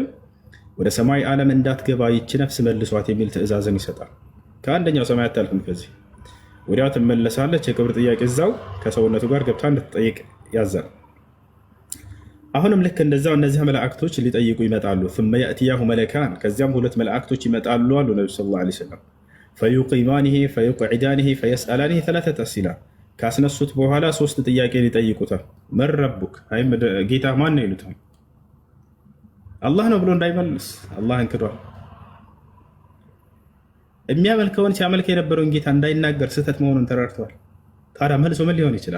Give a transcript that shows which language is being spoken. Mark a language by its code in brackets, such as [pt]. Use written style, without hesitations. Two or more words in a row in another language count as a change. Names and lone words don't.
[am] ወደ ሰማይ ዓለም እንዳትገባ ይቺ ነፍስ መልሷት የሚል ትእዛዝን ይሰጣል። ከአንደኛው ሰማይ አታልፍም። ከዚህ ወዲያው ትመለሳለች። የክብር ጥያቄ እዛው ከሰውነቱ ጋር ገብታ እንድትጠይቅ ያዛል። አሁንም ልክ እንደዛው እነዚህ መላእክቶች ሊጠይቁ ይመጣሉ። [ar] ثم يأتياه ملكان [am] ከዚያም ሁለት መላእክቶች ይመጣሉ አሉ ነብዩ ሰለላሁ ዐለይሂ ወሰለም። [ar] فيقيمانه فيقعدانه فيسألانه ثلاثة أسئلة [am] ካስነሱት በኋላ ሶስት ጥያቄ ይጠይቁታል። [ar] من ربك [am] አይ ጌታ ማን ነው ይሉታል። አላህ ነው ብሎ እንዳይመልስ አላህን ክዷል። የሚያመልከውን ሲያመልክ የነበረውን ጌታ እንዳይናገር ስህተት መሆኑን ተረድቷል። ታዲያ መልሶ ምን ሊሆን ይችላል?